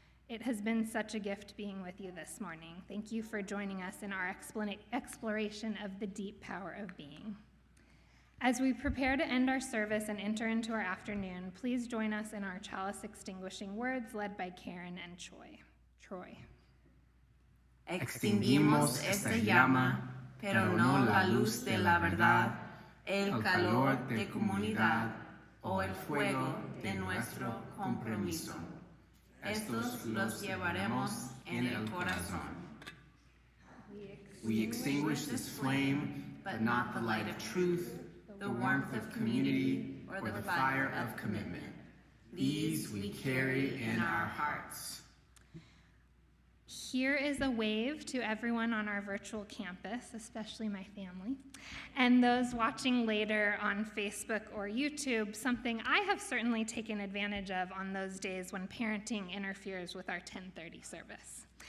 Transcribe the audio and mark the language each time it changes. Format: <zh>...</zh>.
<en>It has been such a gift being with you this morning. Thank you for joining us in our exploration of the deep power of being. As we prepare to end our service and enter into our afternoon, please join us in our chalice extinguishing words led by Karen and Troy.</en> <es>Extinguimos esta llama, pero no la luz de la verdad, el calor de comunidad o el fuego de nuestro compromiso. Estos los llevaremos en el corazón.</es> <en>We extinguish this flame, but not the light of truth, the warmth of community, or the fire of commitment. These we carry in our hearts. Here is a wave to everyone on our virtual campus, especially my family, and those watching later on Facebook or YouTube, something I have certainly taken advantage of on those days when parenting interferes with our 10:30 service.</en>